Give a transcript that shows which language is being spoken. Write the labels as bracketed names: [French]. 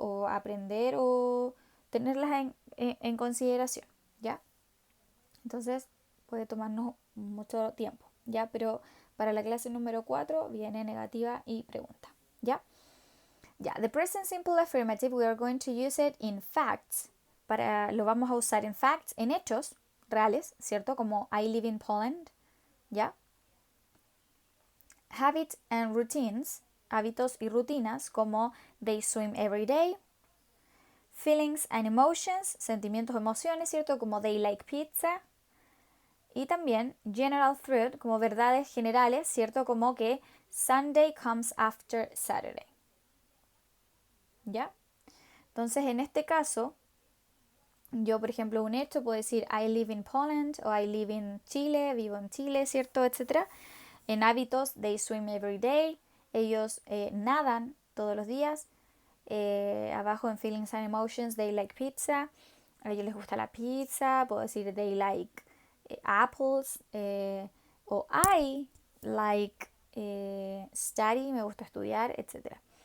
[Spanish] O aprender o tenerlas en consideración, ¿ya? Entonces puede tomarnos mucho tiempo, ¿ya? Pero para la clase número 4 viene negativa y pregunta, ¿ya? [English] Ya, the present simple affirmative, we are going to use it in facts. [Spanish] Lo vamos a usar en facts, en hechos reales, ¿cierto? [English] Como I live in Poland, ¿ya? Habits and routines, [Spanish] hábitos y rutinas, [English] como they swim every day. Feelings and emotions, [Spanish] sentimientos, emociones, ¿cierto? Como [English] they like pizza. [Spanish] Y también [English] general truth, [Spanish] como verdades generales, ¿cierto? [English] Como que Sunday comes after Saturday. [Spanish] ¿Ya? Entonces, en este caso, yo, por ejemplo, un hecho puedo decir [English] I live in Poland [Spanish] o [English] I live in Chile, [Spanish] vivo en Chile, ¿cierto? Etcétera. [English] En hábitos, they swim every day. [Spanish] Ellos nadan todos los días. Abajo en [English] feelings and emotions, they like pizza. [Spanish] A ellos les gusta la pizza. Puedo decir [English] they like apples. [Spanish] O [English] I like study, [Spanish] me gusta estudiar, etc.